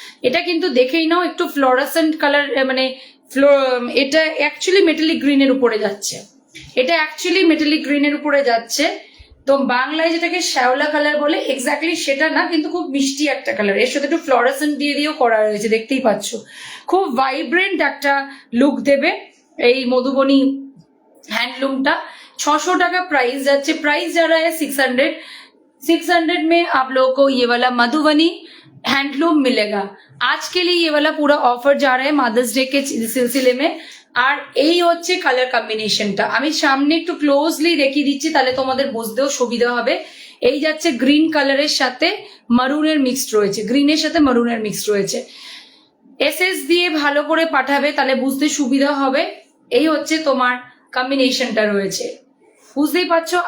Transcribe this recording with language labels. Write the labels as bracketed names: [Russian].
[Bangla] এটা কিন্তু দেখেই নাও একটু ফ্লোরাসেন্ট কালার, মানে এটা অ্যাকচুয়ালি মেটালিক গ্রিনের উপরে যাচ্ছে, এটা অ্যাকচুয়ালি মেটালিক গ্রিনের উপরে যাচ্ছে। তো বাংলায় যেটাকে শ্যাওলা কালার বলে এক্স্যাক্টলি সেটা না, কিন্তু খুব মিষ্টি একটা কালার, এর সাথে একটু ফ্লোরাসেন্ট দিয়ে দিয়েও করা রয়েছে, দেখতেই পাচ্ছ। খুব ভাইব্রেন্ট একটা লুক দেবে এই মধুবনী हैंडलूमটা। 600 টাকা प्राइस যাচ্ছে, [Hindi] प्राइस जा रहा है 600 में आप लोगों को ये वाला मधुबनी हैंडलूम मिलेगा। आज के लिए ये वाला पूरा ऑफर जा रहा है मदर्स डे के सिलसिले में। [Bangla] আর এই হচ্ছে কালার কম্বিনেশনটা, আমি সামনে একটু ক্লোজলি দেখিয়ে দিচ্ছি তাহলে তোমাদের বুঝতেও সুবিধা হবে। এই যাচ্ছে গ্রিন কালারের সাথে মারুনের মিক্সড রয়েছে, গ্রিনের সাথে মারুনের মিক্সড রয়েছে। এসএস দিয়ে ভালো করে পাঠাবে তাহলে বুঝতে সুবিধা হবে। এই হচ্ছে তোমার কম্বিনেশনটা রয়েছে, বুঝতেই পারছো।